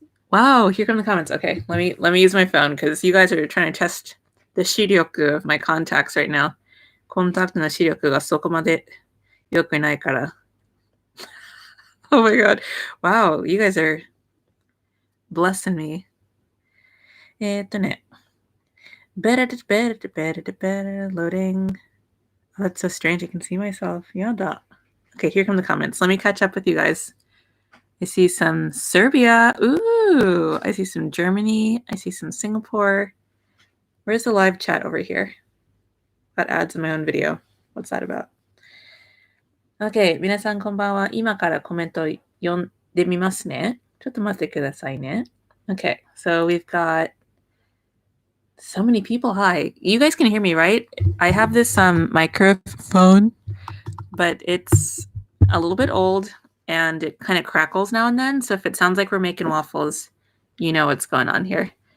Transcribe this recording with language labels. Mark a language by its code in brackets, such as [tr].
[en] Wow, here come the comments. Okay, let me use my phone because you guys are trying to test the 視力 of my contacts right now. [ja] コンタクトの視力がそこまで良くないから。 [en] Oh my god. Wow, you guys are blessing me. ね。Loading. Oh, that's so strange. I can see myself. Yada. Okay, here come the comments. Let me catch up with you guys. I see some Serbia. Ooh, I see some Germany. I see some Singapore. Where's the live chat over here? Got ads in my own video. What's that about? [ja] Okay, 皆さんこんばんは。今からコメント読んでみますね。ちょっと待ってくださいね。 [en] Okay, so we've got so many people. Hi. You guys can hear me, right? I have this microphone, but it's a little bit old and it kind of crackles now and then. So if it sounds like we're making waffles, you know what's going on here.